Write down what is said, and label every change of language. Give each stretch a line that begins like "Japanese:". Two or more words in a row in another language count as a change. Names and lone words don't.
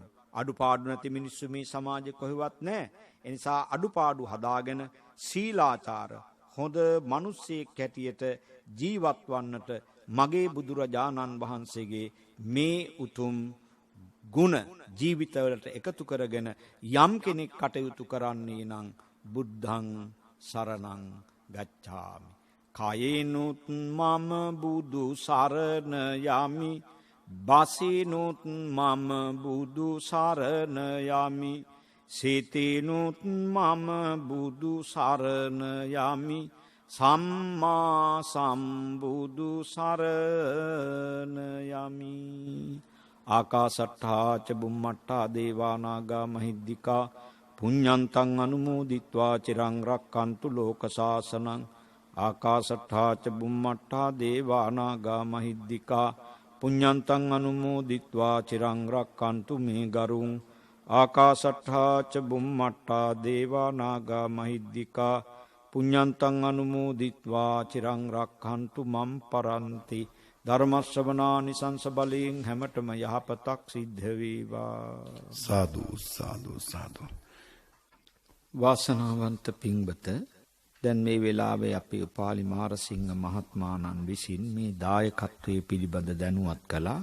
Sinhala: අඩුපාඩු නැති මිනිස්සු මේ සමාජෙ කොහෙවත් නැහැ. ඒ නිසා අඩුපාඩු හදාගෙන සීලාචාර හොඳ මිනිස්සෙක් හැටියට ජීවත් වන්නට මගේ බුදුරජාණන් වහන්සේගේ මේ උතුම් ගුණ ජීවිතවලට එකතු කරගෙන යම් කෙනෙක් කටයුතු කරන්නේ නම්
Pali: බුද්ධං සරණං ගච්ඡාමි.
Sinhala: කයේනුත් මම බුදු සරණ යමි. බසිනුත් මම බුදු සරණ යමි. සිතිනුත් මම බුදු සරණ යමි. සම්මා සම්බුදු සරණ යමි.
Pali: ආකාසට්ඨා ච බුම්මට්ඨා දේවා නාග මහිද්దికා පුඤ්ඤන්තං අනුමෝදිත්වා චිරං රක්칸තු ලෝක සාසනං. ආකාසට්ඨා ච බුම්මට්ඨා දේවා නාග මහිද්దికා පුඤ්ඤන්තං අනුමෝදිත්වා චිරං රක්칸තු මේ ගරුං. ආකාසට්ඨා ච බුම්මට්ඨා දේවා නාග මහිද්దికා පුඤ්ඤන්තං අනුමෝදිත්වා චිරං රක්ඛන්තු මම් පරන්ති.
Sinhala: ධර්ම ශ්‍රවණානිසංස බලයෙන් හැමතෙම යහපතක් සිද්ධ වේවා.
Pali: සාදු සාදු සාදු.
Sinhala: වාසනාවන්ත පින්වත, දැන් මේ වෙලාවේ අපේ උපාලි මාරසිංහ මහත්මාණන් විසින් මේ දායකත්වයේ පිළිබඳ දැනුවත් කළා.